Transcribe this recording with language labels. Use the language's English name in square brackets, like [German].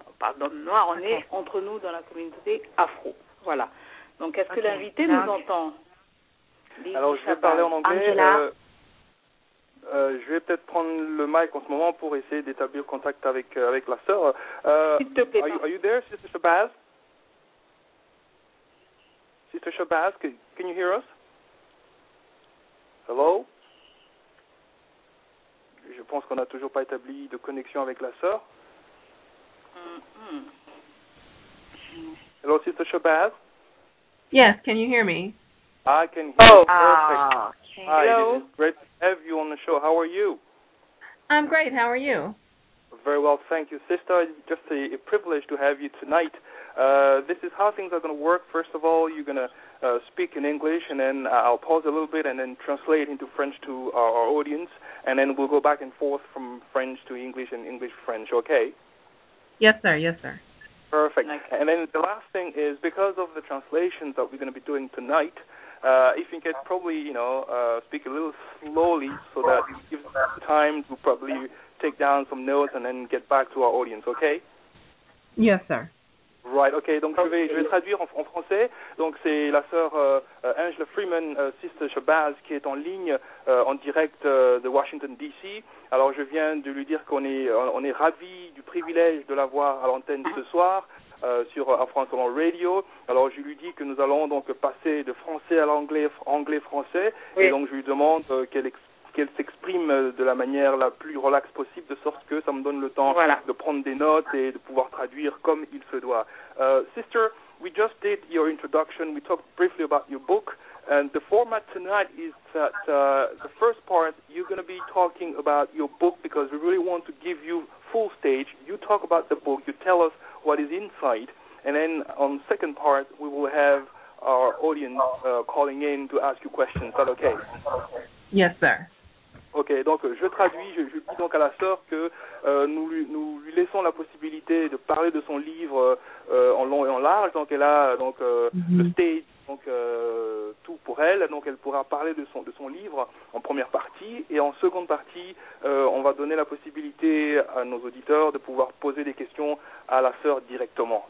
[French] On parle d'homme noir, on est entre nous dans la communauté afro. Voilà. Donc est-ce que l'invité nous entend? Alors je vais parler en anglais. Je vais peut-être prendre le mic en ce moment pour essayer d'établir contact avec la sœur. S'il te plaît. [English] Are you there, Sister Shabazz? Sister Shabazz, can you hear us? Hello? [French] Je pense qu'on n'a toujours pas établi de connexion avec la sœur. [English] Hello, Sister Shabazz? Yes, can you hear me? I can hear you. Perfect. Okay. Hi, Hello. it is great to have you on the show. How are you? I'm great. How are you? Very well, thank you, sister. It's just a privilege to have you tonight. This is how things are going to work. First of all, you're going to speak in English, and then I'll pause a little bit and then translate into French to our audience, and then we'll go back and forth from French to English and English French, okay? Yes, sir. Yes, sir. Perfect. Okay. And then the last thing is, because of the translations that we're going to be doing tonight, if you could probably, speak a little slowly so that it gives us time to probably take down some notes and then get back to our audience, okay? Yes, sir. [French] Right, ok, donc je vais traduire en français. Donc c'est la sœur Angela Freeman, Sister Shabazz, qui est en ligne en direct de Washington DC. Alors je viens de lui dire qu'on est ravis du privilège de la voir à l'antenne ce soir sur France Radio. Alors je lui dis que nous allons donc passer de français à l'anglais, anglais-français, oui. Et donc je lui demande qu'elle s'exprime de la manière la plus relaxe possible, de sorte que ça me donne le temps de prendre des notes et de pouvoir traduire comme il se doit. [English] Sister, we just did your introduction. We talked briefly about your book. And the format tonight is that the first part, you're going to be talking about your book because we really want to give you full stage. You talk about the book. You tell us what is inside. And then on the second part, we will have our audience calling in to ask you questions. Is that okay? Yes, sir. [French] Ok, donc je traduis, je dis donc à la sœur que nous lui laissons la possibilité de parler de son livre en long et en large, donc elle a donc le stage, donc tout pour elle, donc elle pourra parler de son livre en première partie, et en seconde partie, on va donner la possibilité à nos auditeurs de pouvoir poser des questions à la sœur directement.